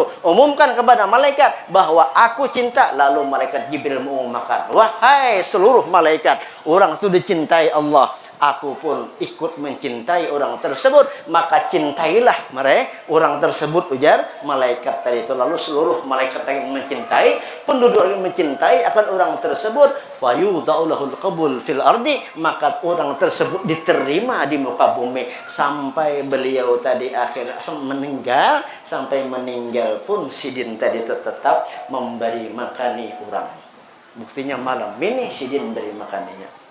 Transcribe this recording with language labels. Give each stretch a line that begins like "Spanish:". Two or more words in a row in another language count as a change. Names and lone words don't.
Indonesian: Umumkan kepada malaikat bahwa aku cinta. Lalu malaikat Jibril mengumumkan, wahai seluruh malaikat, orang itu dicintai Allah. Aku pun ikut mencintai orang tersebut, maka cintailah mereka orang tersebut, ujar malaikat tadi itu. Lalu seluruh malaikat yang mencintai, penduduk yang mencintai akan orang tersebut,
Arabic: wa yudha'ulahul qabul fil ardi,
Indonesian: maka orang tersebut diterima di muka bumi sampai beliau tadi akhir meninggal. Sampai meninggal pun Sidin tadi tetap memberi makani orang. Buktinya malam ini Sidin beri makaninya.